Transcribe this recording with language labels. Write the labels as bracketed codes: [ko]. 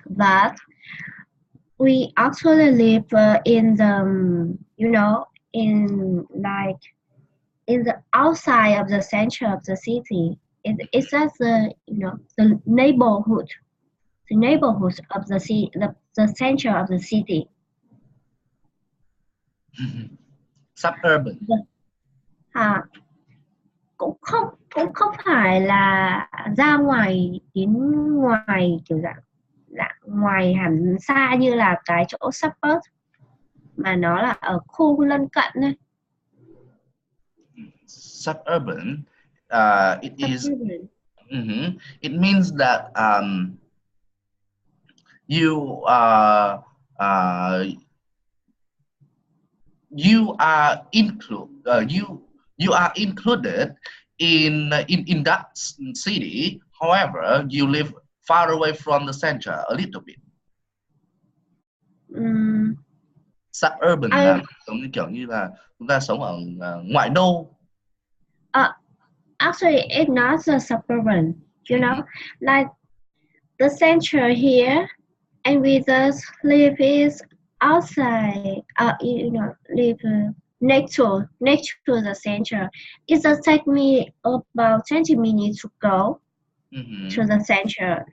[en] that we actually live in the in like in the outside of the center of the city. It's just the neighborhood of the city, the center of the city. Suburban. [vi] À, cũng không phải là ra ngoài đến ngoài kiểu dạng dạng ngoài hẳn xa như là cái chỗ suburb mà nó là ở khu lân cận thôi. [en] Suburban, it is. Suburban. It means that you are you are you are included in that city. However, you live far away from the center a little bit. Suburban I, [vi] là giống như kiểu như là chúng ta sống ở ngoại đô. [en] Actually, it's not the suburban. You know, like the center here, and we just live is outside. You know, live next to the center. It just take me about 20 minutes to go to the center.